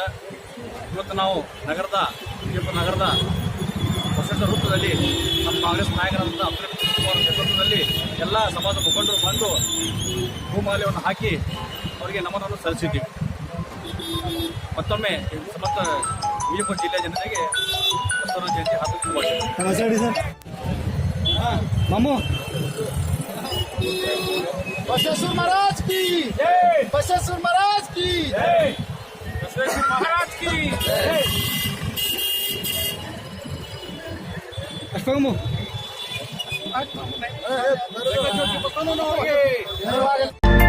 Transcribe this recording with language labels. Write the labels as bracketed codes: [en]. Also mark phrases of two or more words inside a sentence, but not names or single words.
[kn] ಇವತ್ತು ನಾವು ವಿಜಯಪುರ ನಗರದ ಬಸವೇಶ್ವರ ವೃತ್ತದಲ್ಲಿ ನಮ್ಮ ಕಾಂಗ್ರೆಸ್ ನಾಯಕರಾದಂಥ ಅಬ್ದುಲ್ ಅವರ ನೇತೃತ್ವದಲ್ಲಿ ಎಲ್ಲ ಸಮಾಜದ ಮುಖಂಡರು ಬಂದು ಹೂಮಾಲೆಯನ್ನು ಹಾಕಿ ಅವರಿಗೆ ನಮನವನ್ನು ಸಲ್ಲಿಸಿದ್ದೀವಿ. ಮತ್ತೊಮ್ಮೆ ಸಮಸ್ತ ವಿಜಯಪುರ ಜಿಲ್ಲೆಯ ಜನತೆಗೆ ಬಸವನ ಜಯಂತಿ ಹಾಕಿ [hi] बसवेश्वर महाराज की जय, बसवेश्वर महाराज की जय, बसवेश्वर महाराज की जय. [kn] जगज्योति बसवेश्वरनवರಿಗೆ